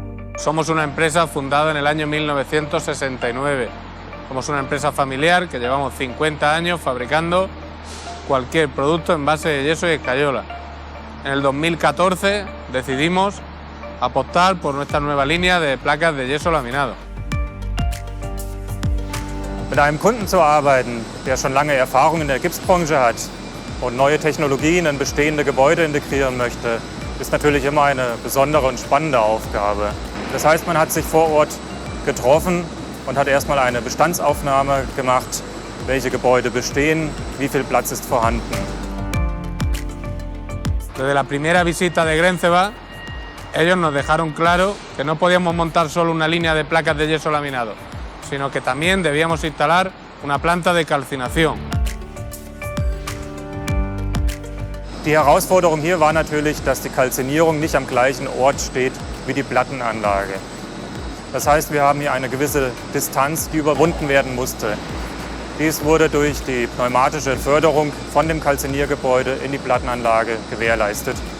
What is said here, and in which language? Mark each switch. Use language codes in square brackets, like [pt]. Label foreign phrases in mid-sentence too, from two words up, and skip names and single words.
[es] Somos una empresa fundada en el año 1969. Somos una empresa familiar que llevamos 50 años fabricando cualquier producto en base de yeso y escayola. En el 2014 decidimos apostar por nuestra nueva línea de placas de yeso laminado. [de] Mit einem Kunden zu arbeiten, der schon lange Erfahrung in der Gipsbranche hat und neue Technologien in bestehende Gebäude integrieren möchte, ist natürlich immer eine besondere und spannende Aufgabe. Das heißt, man hat sich vor Ort getroffen und hat erstmal eine Bestandsaufnahme gemacht, welche Gebäude bestehen, wie viel Platz ist vorhanden. [es] Desde la primera visita de Grenceva, ellos nos dejaron claro que no podíamos montar solo una línea de placas de yeso laminado, sino que también debíamos instalar una planta de calcinación. [de] Die Herausforderung hier war natürlich, dass die Kalzinierung nicht am gleichen Ort steht wie die Plattenanlage. Das heißt, wir haben hier eine gewisse Distanz, die überwunden werden musste. Dies wurde durch die pneumatische Förderung von dem Kalziniergebäude in die Plattenanlage gewährleistet.